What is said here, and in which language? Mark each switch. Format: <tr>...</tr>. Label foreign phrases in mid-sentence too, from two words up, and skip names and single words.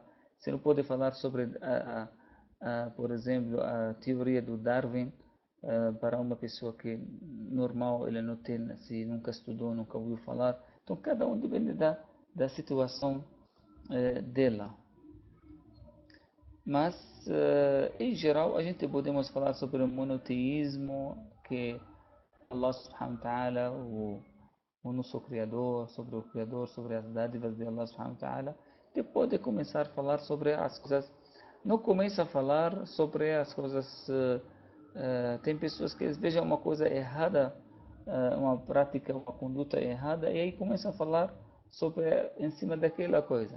<pt>Você não pode falar sobre, por exemplo, a teoria do Darwin para uma pessoa que normal, ele não tem, assim, nunca estudou, nunca ouviu falar. Então, cada um depende da situação dela. Mas, em geral, a gente podemos falar sobre o monoteísmo, que Allah</pt> <ar>سبحانه وتعالى,</ar> <pt>o nosso Criador, sobre as dádivas de Allah</pt> <ar>سبحانه وتعالى.</ar> <pt>Depois de começar a falar sobre as coisas, não começa a falar sobre as coisas, tem pessoas que vejam uma coisa errada, uma prática, uma conduta errada, e aí começam a falar sobre, em cima daquela coisa.</pt>